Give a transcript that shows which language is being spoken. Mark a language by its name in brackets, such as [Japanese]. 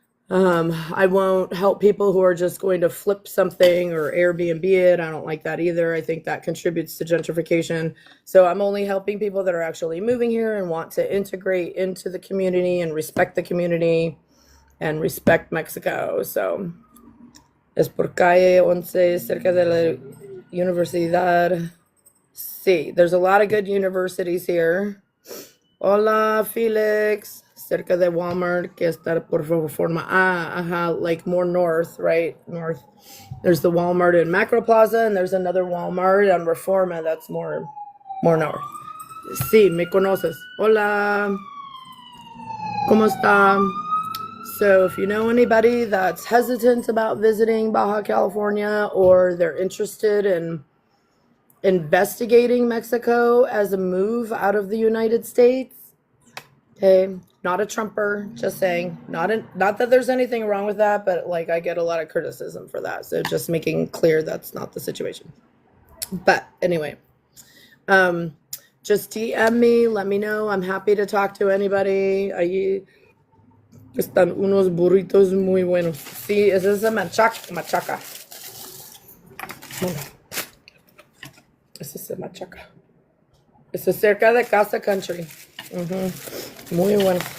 [English] I won't help people who are just going to flip something or Airbnb it. I don't like that either. I think that contributes to gentrification. So I'm only helping people that are actually moving here and want to integrate into the community and respect the community and respect Mexico. [Spanish] So es por calle 11 cerca de la universidad. [English] Sí, there's a lot of good universities here. [Spanish] Hola, Felix. Cerca de Walmart, que está por Reforma. [English] Like more north, right? North. There's the Walmart in Macro Plaza, and there's another Walmart on Reforma that's more north. [Spanish] Sí, me conoces. Hola. ¿Cómo está? [English] So if you know anybody that's hesitant about visiting Baja California, or they're interested in investigating Mexico as a move out of the United States, okay, not a Trumper, just saying. Not that there's anything wrong with that, but like I get a lot of criticism for that. So just making clear that's not the situation. But anyway, just DM me, let me know. I'm happy to talk to anybody. [Spanish] Ahí están unos burritos muy buenos. Sí, esa es machaca. Esa es machaca. Esa es cerca de Casa Country. Muy bueno.